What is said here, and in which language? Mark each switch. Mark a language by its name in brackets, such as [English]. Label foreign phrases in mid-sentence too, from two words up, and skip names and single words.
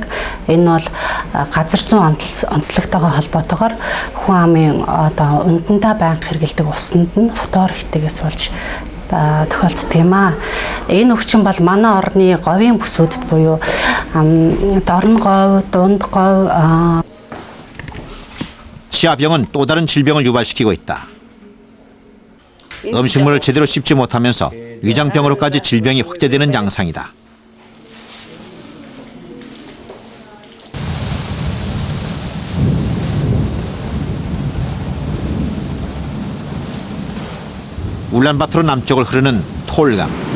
[Mongolian] Энэ бол газар зүйн онцлогтойгоо холбоотойгоор хүн амын одоо ундандаа байнга хэргэлдэг усанд нь фтор ихтэйгээс болж тохиолддог юм аа. Энэ өвчин бол манай орны говийн бүсүүдэд буюу дорн говь, дунд говь [Korean] 치아병은 또 다른 질병을 유발시키고 있다. 음식물을 제대로 씹지 못하면서 위장병으로까지 질병이 확대되는 양상이다. 울란바토르 남쪽을 흐르는 톨강.